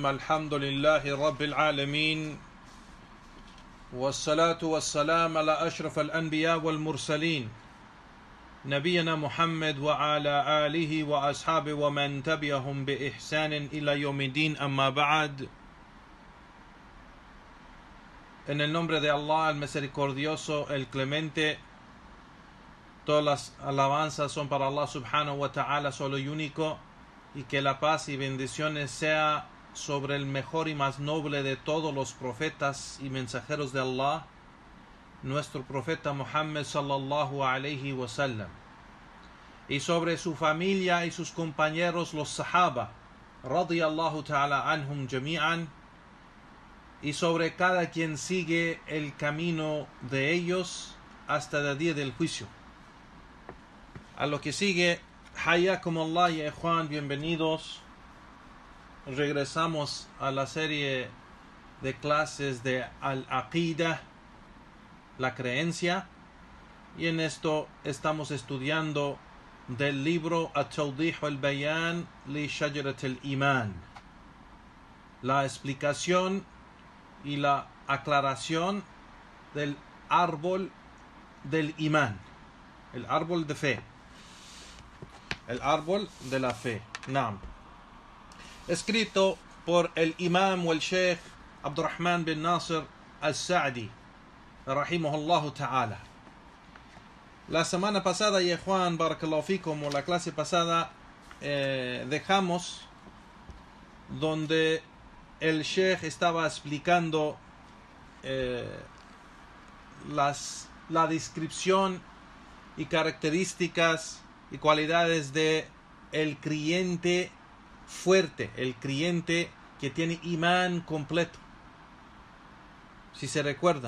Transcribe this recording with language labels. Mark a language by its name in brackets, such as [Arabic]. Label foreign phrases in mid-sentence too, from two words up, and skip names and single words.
[Arabic] الحمد لله رب العالمين، والصلاة والسلام على أشرف الأنبياء والمرسلين نبينا محمد وعلى آله وأصحابه ومن تبعهم بإحسان إلى يوم الدين. أما بعد. [Spanish] En el nombre de Allah, el misericordioso, el clemente, todas las alabanzas son para Allah [Arabic] سبحانه وتعالى, [Spanish] solo y único, y que la paz y bendiciones sea sobre el mejor y más noble de todos los profetas y mensajeros de Allah, nuestro profeta Muhammad [Arabic] صلى الله عليه وسلم, [Spanish] y sobre su familia y sus compañeros los sahaba [Arabic] رضي الله تعالى عنهم جميعا, [Spanish] y sobre cada quien sigue el camino de ellos hasta el día del juicio. A lo que sigue, [Arabic] حياكم الله يا إخوان, [Spanish] bienvenidos. Regresamos a la serie de clases de Al-Aqida, la creencia, y en esto estamos estudiando del libro At-Tawdih al-Bayan li Shajarat al-Iman, la explicación y la aclaración del árbol del imán, el árbol de fe, el árbol de la fe. Naam. Escrito por el imam o el sheikh Abdurrahman bin Nasir al-Sa'di [Arabic] رحمه الله تعالى. [Spanish] La semana pasada, ya Juan, [Arabic] بارك الله فيكم, [Spanish] o la clase pasada, dejamos donde el sheikh estaba explicando la descripción y características y cualidades de el creyente fuerte, el creyente que tiene imán completo, si se recuerdan.